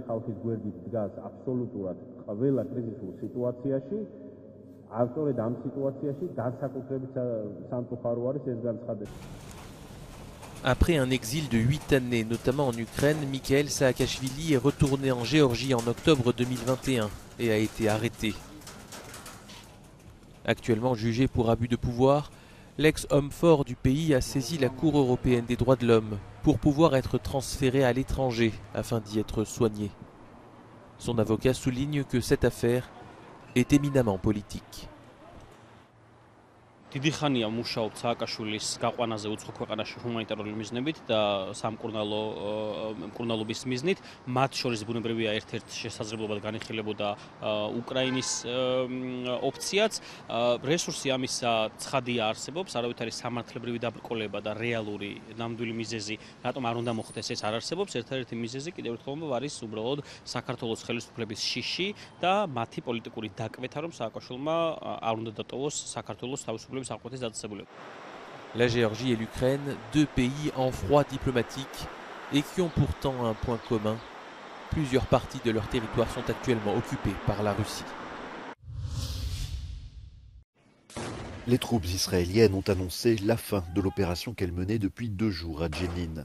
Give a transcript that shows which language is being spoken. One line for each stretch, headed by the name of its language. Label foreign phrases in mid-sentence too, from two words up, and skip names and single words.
Georgian: ხალხის გვერდით დგას აბსოლუტურად ყველა კრიზისულ სიტუაციაში, სწორედ ამ სიტუაციაში განსაკუთრებით სამწუხარო არის ეს განცხადება.
French: Après un exil de 8 années, notamment en Ukraine, Mikhail Saakashvili est retourné en Géorgie en octobre 2021 et a été arrêté. Actuellement jugé pour abus de pouvoir, l'ex-homme fort du pays a saisi la Cour européenne des droits de l'homme pour pouvoir être transféré à l'étranger afin d'y être soigné. Son avocat souligne que cette affaire est éminemment politique.
Georgian: დიდი ხანია მუშაობთ სააკაშვილის გაყვანაზე უცხო ქვეყანაში ჰუმანიტარული მიზნებით და სამკურნალობის მიზნით. მათ შორის ბუნებრივია ერთ-ერთ შესაძლებლობად განიხილებოდა უკრაინის ოფციაც. რესურსი ამისა ცხადია არსებობს, არავით არის სამართლებრივი დაბრკოლება და რეალური ნამდვილი მიზეზი, რატომ არ უნდა მოხდეს ეს არ არსებობს. ერთ-ერთი მიზეზი კიდევ ერთხელ არის უბრალოდ საქართველოს ხელისუფლების შიში და მათი პოლიტიკური დაკვეთა, რომ სააკაშვილმა არ უნდა დატოვოს საქართველოს თავისუფლების.
French: La Géorgie et l'Ukraine, 2 pays en froid diplomatique et qui ont pourtant un point commun. Plusieurs parties de leur territoire sont actuellement occupées par la Russie. Les troupes israéliennes ont annoncé la fin de l'opération qu'elles menaient depuis 2 jours à Jenin.